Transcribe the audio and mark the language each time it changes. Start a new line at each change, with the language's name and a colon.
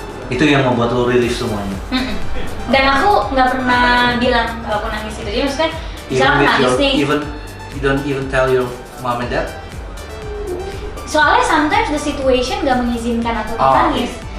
Indonesian: Itu yang membuat lo relief semuanya? Dan aku nggak pernah bilang kalau aku nangis itu. Jadi maksudnya misalnya aku nangis nih.
English: You don't even tell your mom and dad?
Indonesian: Soalnya
English: sometimes the situation
Indonesian: gak mengizinkan aku untuk nangis.